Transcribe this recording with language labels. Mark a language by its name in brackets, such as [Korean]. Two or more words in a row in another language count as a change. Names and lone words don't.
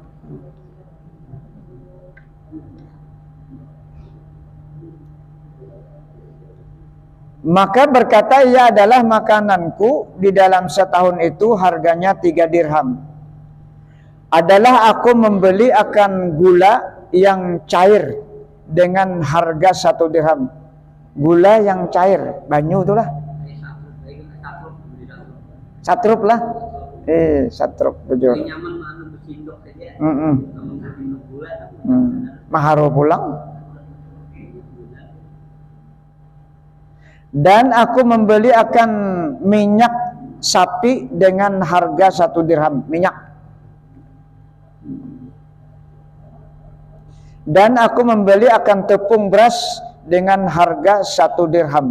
[Indonesian] Maka berkata ia adalah makananku di dalam setahun itu harganya 3 dirham. Adalah aku membeli akan gula yang cair dengan harga 1 dirham. [Banjar] Gula yang cair, banyu itulah. Satrup lah. Satrup bujur. Maharo pulang. [Indonesian] Dan aku membeli akan minyak sapi dengan harga 1 dirham, minyak. Dan aku membeli akan tepung beras dengan harga 1 dirham.